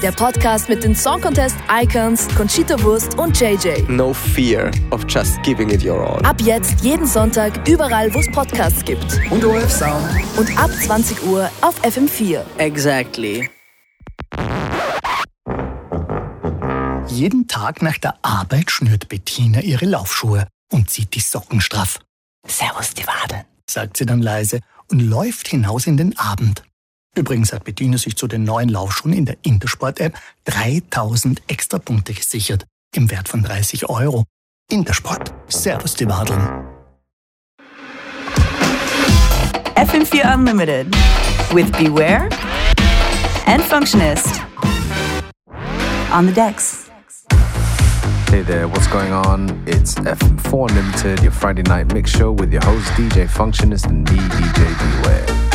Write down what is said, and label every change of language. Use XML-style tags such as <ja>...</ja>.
<de>Der Podcast mit den Song Contest Icons, Conchita Wurst und JJ.</de> <en>No fear of just giving it your all.</en> <de>Ab jetzt jeden Sonntag überall, wo es Podcasts gibt. Und ORF Sound. Und ab 20 Uhr auf FM4.</de> <en>Exactly.</en> <de>Jeden Tag nach der Arbeit schnürt Bettina ihre Laufschuhe und zieht die Socken straff. Servus, die Waden, sagt sie dann leise und läuft hinaus in den Abend. Übrigens hat Bettina sich zu den neuen Laufschuhen in der Intersport-App 3000 Extrapunkte gesichert, im Wert von 30 Euro. Intersport, servus, die Waden.</de> <en>FM4 Unlimited with Beware and Functionist on the decks. Hey there, what's going on? It's FM4 Unlimited, your Friday night mix show with your host DJ Functionist and me, DJ Beware.</en>